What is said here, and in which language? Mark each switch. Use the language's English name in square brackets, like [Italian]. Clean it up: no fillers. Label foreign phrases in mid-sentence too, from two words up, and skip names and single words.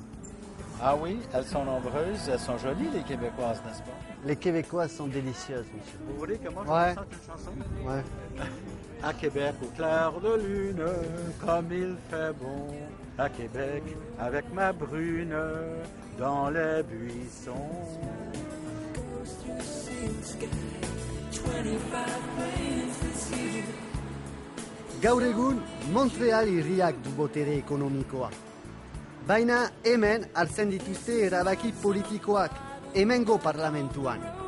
[French] Ah oui, elles sont nombreuses, elles sont jolies, les Québécoises, n'est-ce pas? Les Québécoises sont délicieuses, monsieur. Vous voulez que moi je Ouais. vous chante une chanson? Ouais. À Québec, au clair de lune, comme il fait bon. À Québec, avec ma brune, dans les buissons. [Basque] Gaur egun, Montreal hirriak du botere ekonomikoa. Baina hemen hartzen dituzte erabaki politikoak, hemengo parlamentuan.